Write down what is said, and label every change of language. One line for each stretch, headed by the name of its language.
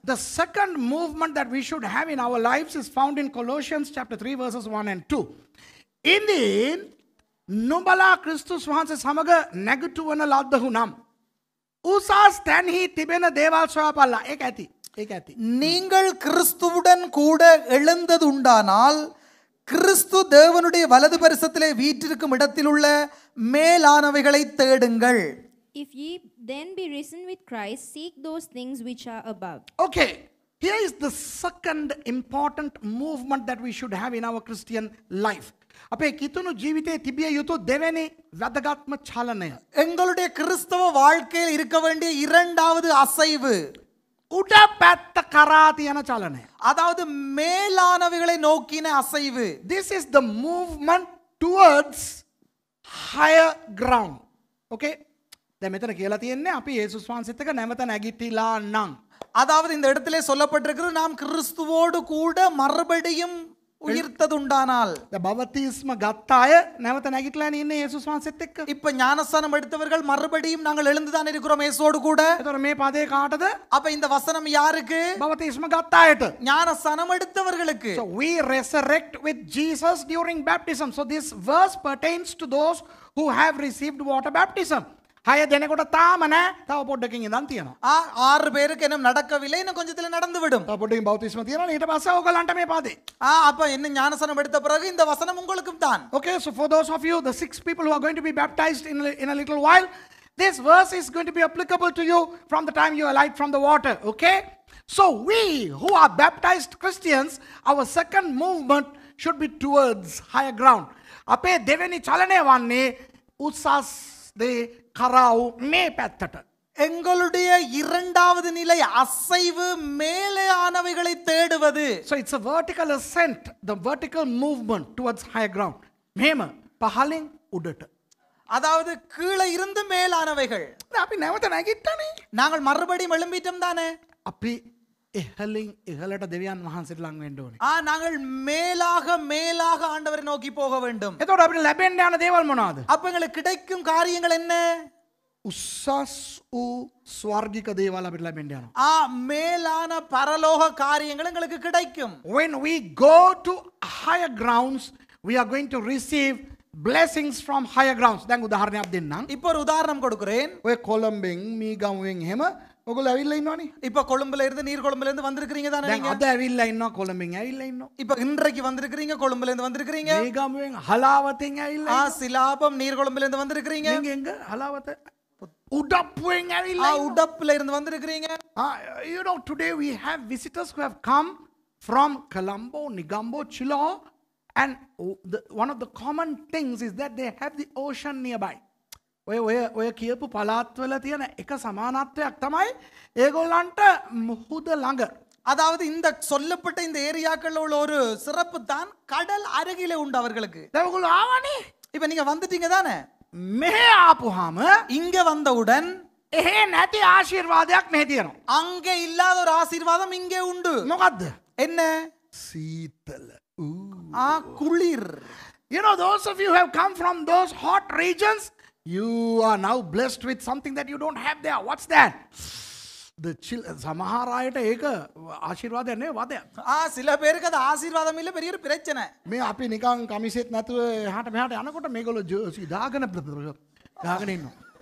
English: The second movement that we should have in our lives is found in Colossians chapter 3 verses 1 and 2.
Sinhala: ඉතින් නුඹලා ක්‍රිස්තුස් වහන්සේ සමග නැගිටවන ලද්දහු නම් උසස් තැන්හි තිබෙන දේවල් සොයාපල්ලා. ඒක ඇති. ඒක ඇති.
Tamil: நீங்கள் கிறிஸ்துவுடன் கூட எழுந்ததுண்டானால் கிறிஸ்து தேவனுடைய வலது பரிசத்திலே வீற்றிருக்கும் இடத்தில் உள்ள மேலானவைகளை தேடுங்கள்.
English: If ye then be risen with Christ, seek those things which are above. Okay. Here is the second important movement that we should have in our Christian life.
Sinhala: අපේ කිතුණු ජීවිතයේ තිබිය යුතු දෙවෙනි වැදගත්ම චලනය.
Tamil: எங்களுடைய கிறிஸ்தவ வாழ்க்கையில் இருக்க வேண்டிய இரண்டாவது அசைவு
Sinhala: උඩ පැත්ත කරා තියෙන චලනය.
Tamil: அதாவது மேலானவைகளை நோக்கின அசைவு.
English: This is the movement towards higher ground. Okay?
Sinhala: දැන් මෙතන කියලා තියෙන්නේ අපි යේසුස් වහන්සේත් එක්ක නැවත නැගිටිලා නම්.
Tamil: அதாவது இந்த இடத்திலே சொல்லப்பட்டிருக்கிறது நாம் கிறிஸ்துவோடு கூட மறுபடியும் உயிர்த்ததுண்டானால்.
Sinhala: දැන් බවතිස්ම ගත්ත අය නැවත නැගිටලා ඉන්නේ යේසුස් වහන්සේත් එක්ක.
Tamil: இப்ப ஞானஸ்தானம் எடுத்தவர்கள் மறுபடியும் நாங்கள் எழுந்துதான் இருக்கிறோம் இயேசுவோடு கூட.
Sinhala: එතකොට මේ පදේ කාටද?
Tamil: அப்ப இந்த வசனம் யாருக்கு?
Sinhala: බවතිස්ම ගත්ත අයට.
Tamil: ஞானஸ்தானம் எடுத்தவர்களுக்கு.
English: So we resurrect with Jesus during baptism. So this verse pertains to those who have received water baptism.
Sinhala: 6 දෙනෙකුට තාම නෑ. තව පොඩ්ඩකින් ඉඳන් තියෙනවා.
Tamil: 6 பேருக்கு இன்னும் நடக்கவில்லை, இன்னும் கொஞ்சத்துல நடந்து விடும்.
Sinhala: තව පොඩ්ඩකින් බෞතිස්ම තියෙනවා. ඊට පස්සේ ඕගලන්ට මේ පදේ.
Tamil: அப்ப என்ன ஞானஸ்தானம் எடுத்த பிறகு இந்த வசனம் உங்களுக்கும் தான்.
English: Okay, so for those of you, the 6 people who are going to be baptized in a little while, this verse is going to be applicable to you from the time you alight from the water. Okay? So we who are baptized Christians, our second movement should be towards higher ground.
Sinhala: අපේ දෙවෙනි චලනය වන්නේ උසස් දේ කරාවු මේ පැත්තට.
Tamil: எங்களுடைய இரண்டாவது நிலை அசைவு மேலானவைகளை தேடுவது.
English: So it's a vertical ascent, the vertical movement towards higher ground.
Sinhala: මෙහෙම පහලින් උඩට.
Tamil: அதாவது கீழே இருந்து மேலானவைகள்.
Sinhala: අපි නැවත නැගිට්ටනේ.
Tamil: நாங்கள் மறுபடியும் எழும்பிட்டோம் தானே.
Sinhala: අපි එහලින් එහලට දෙවියන් වහන්සේට ලං වෙන්න ඕනේ.
Tamil: நாங்கள் மேலாக மேலாக ஆண்டவரை நோக்கி போக வேண்டும்.
Sinhala: එතකොට අපිට ලැබෙන්න යන දේවල් මොනවාද?
Tamil: அப்ப எங்களுக்கு கிடைக்கும் காரியங்கள் என்ன?
Sinhala: උසස් වූ ස්වර්ගික දේවල් අපිට ලැබෙන්න යනවා.
Tamil: மேலான பரலோக காரியங்கள் எங்களுக்கு கிடைக்கும்.
English: When we go to higher grounds, we are going to receive blessings from higher grounds.
Sinhala: දැන් උදාහරණයක් දෙන්නම්.
Tamil: இப்போ ஒரு உதாரணம் கொடுக்கிறேன்.
Sinhala: ඔය කොළඹෙන් මීගමුවෙන් එහෙම ඔයගොල්ලෝ ඇවිල්ලා ඉන්නවනේ.
Tamil: இப்போ கொழும்புல இருந்து நீர்கொழும்புல இருந்து வந்திருக்கீங்க தானே
Sinhala: දැන්
Tamil: நீங்க?
Sinhala: අද ඇවිල්ලා ඉන්නවා කොළඹෙන් ඇවිල්ලා ඉන්නවා.
Tamil: இப்போ இன்றைக்கு வந்திருக்கீங்க கொழும்புல இருந்து வந்திருக்கீங்க.
Sinhala: මීගමුවෙන් හලාවතෙන් ඇවිල්ලා.
Tamil: சிலாபம் நீர்கொழும்புல இருந்து வந்திருக்கீங்க. நீங்க எங்க ஹலாவත உடப்புවෙන් ඇවිල්ලා. உடப்புல இருந்து வந்திருக்கீங்க.
English: You know, today we have visitors who have come from Colombo, Negombo, Chiloe, and one of the common things is that they have the ocean nearby.
Sinhala: ඔය කියපු පළාත්වල තියෙන එක සමානත්වයක් තමයි ඒගොල්ලන්ට මුහුද ළඟ.
Tamil: அதாவது இந்த சொல்லப்பட்ட இந்த ஏரியாக்கள் உள்ள ஒரு சிறப்பு தான் கடல் அருகிலே உண்டு அவர்களுக்கு.
Sinhala: දැන් ඔයගොල්ලෝ ආවනේ.
Tamil: இப்போ நீங்க வந்துட்டீங்க தானே.
Sinhala: මෙහෙ ආපුවාම
Tamil: இங்க வந்தவுடன்
Sinhala: එහෙ නැති ආශිර්වාදයක් මෙහෙ තියෙනවා.
Tamil: அங்கே இல்லாத ஒரு ஆசீர்வாதம் இங்கே உண்டு.
Sinhala: මොකද්ද?
Tamil: என்ன?
Sinhala: සීතල.
Tamil: குளிர்.
English: You know, those of you who have come from those hot regions, you are now blessed with something that you don't have there. What's that? The chill.
Sinhala: සමහර අයට ඒක ආශිර්වාදයක් නේ වදයක්.
Tamil: சில பேருக்கு அது ஆசீர்வாதம் இல்ல, பெரிய ஒரு பிரச்சனை.
Sinhala: මේ අපි නිකන් කමිසෙත් නැතුව එහාට මෙහාට යනකොට මේගොල්ලෝ ජර්සි දාගෙන ඉන්නවා.